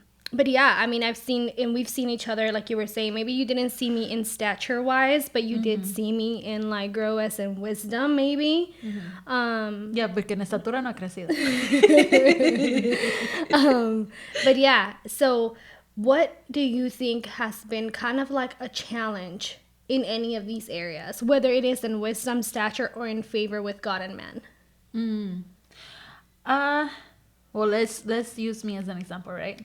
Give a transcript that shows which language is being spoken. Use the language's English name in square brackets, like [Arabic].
[English] But yeah, I mean, we've seen each other, like you were saying. Maybe you didn't see me in stature wise, but you did see me in like grow as in wisdom, maybe. [Spanish] Yeah, porque en estatura no ha crecido. [English] But yeah, so what do you think has been kind of like a challenge in any of these areas, whether it is in wisdom, stature, or in favor with God and man? Well, let's use me as an example, right?